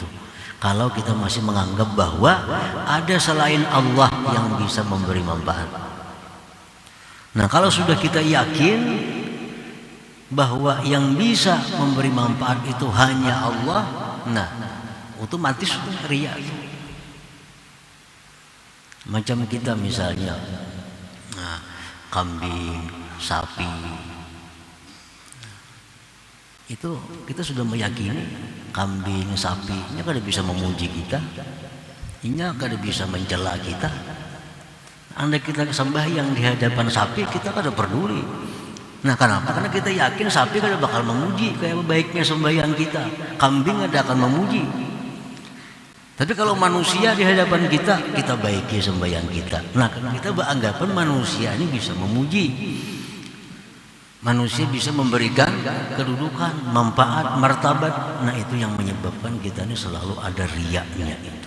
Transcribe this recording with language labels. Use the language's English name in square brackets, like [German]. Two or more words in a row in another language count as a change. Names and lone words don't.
[Indonesian] Kalau kita masih menganggap bahwa ada selain Allah yang bisa memberi manfaat. Nah, kalau sudah kita yakin bahwa yang bisa memberi manfaat itu hanya Allah, nah otomatis itu riya. Macam kita misalnya kambing, sapi, itu kita sudah meyakini kambing, sapi ini kada bisa memuji kita, ini kada bisa mencela kita. Andai kita sembahyang di hadapan sapi, kita kada peduli. Nah, kenapa? Karena kita yakin sapi kada bakal memuji kayak baiknya sembahyang kita, kambing kada akan memuji. Tapi kalau manusia di hadapan kita, kita baiki sembahyang kita. Nah, kita beranggapan manusia ini bisa memuji. Manusia bisa memberikan kedudukan, manfaat, martabat. Nah, itu yang menyebabkan kita ini selalu ada riyanya itu.